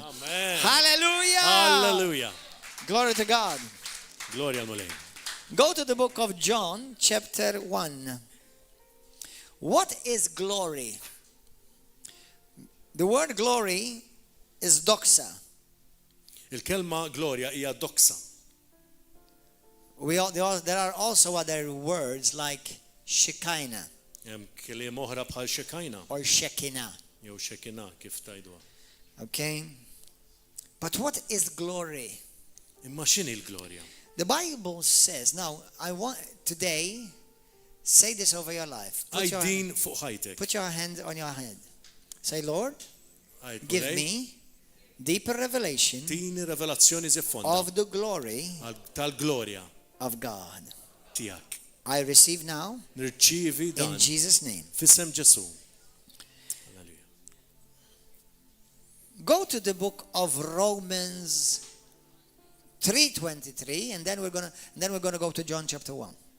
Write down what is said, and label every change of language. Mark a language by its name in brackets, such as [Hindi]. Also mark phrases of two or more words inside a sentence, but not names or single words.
[English] Amen. Hallelujah. Hallelujah. Glory to God. [Maltese] Gloria al Mulej. [English] Go to the book of John, chapter 1. What is glory? The word glory is doxa. [Maltese] Il-kelma Gloria hija doksa. [English] There are also other words like Shekinah [Maltese] Hemm kliem oħra bħal xekajna [English] or Shekinah. [Maltese] jew xekina kif tajdwa. [English] Okay? But what is glory? [Maltese] Imma x'inhi l-glorja? [English] The Bible says, now I want today, say this over your life. [Maltese] Għajdin fuq ħajtek. [English] Put your hand on your head. Say, Lord, [Maltese] Għajd [English] give [Maltese] Mulej, [English] me deeper revelation [Maltese] tini revelazzjoni żiffonda [English] of the glory [Maltese] tal-glorja [English] of God. [Maltese] tiegħek. [English] I receive now [Maltese] Nirċievi dan [English] in Jesus' name. [Maltese] f'isem Ġesu. [English] Halleluja. Go to the book of Romans 3:23, and then we're gonna go to John chapter 1.